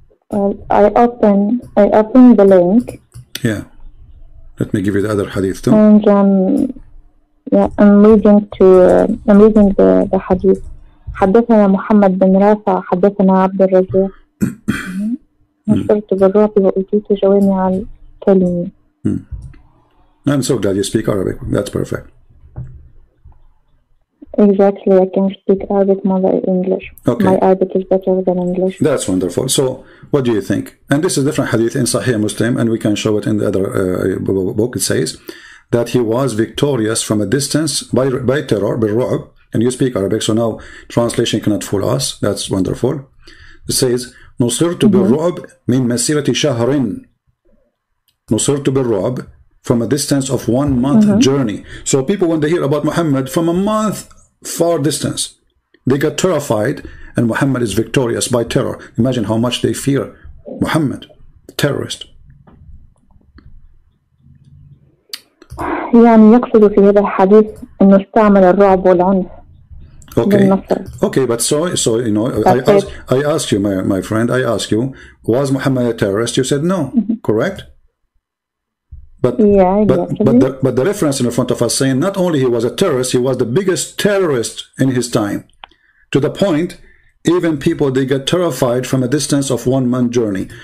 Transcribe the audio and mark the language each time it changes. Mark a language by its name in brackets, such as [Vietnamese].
[English] I open the link. Yeah. Let me give you the other hadith too. And I'm reading the hadith. [Arabic] حدثنا محمد بن رافع حدثنا عبد الرزاق نصرت بالرعب وأوتيت جوامع الكلم. [English] I'm so glad you speak Arabic. That's perfect. Exactly, I can speak Arabic more than English. Okay. My Arabic is better than English. That's wonderful. So, what do you think? And this is different hadith in Sahih Muslim, and we can show it in the other book. It says that he was victorious from a distance by terror, بالرعب, and you speak Arabic, so now translation cannot fool us. That's wonderful. It says [Arabic] نصرت بالرعب من مسيرة شهر. نصرت بالرعب [English] from a distance of 1 month journey. So people, when they hear about Muhammad from a month far distance, They got terrified, and Muhammad is victorious by terror. Imagine how much they fear Muhammad, terrorist. [Arabic] يعني يقصد في هذا الحديث أنه استعمل الرعب والعنف. [English] Okay, but so you know, I asked you, my friend, I asked you, was Muhammad a terrorist? You said no, correct? But but the reference in front of us saying not only he was a terrorist, he was the biggest terrorist in his time, to the point even people, they get terrified from a distance of 1 month journey.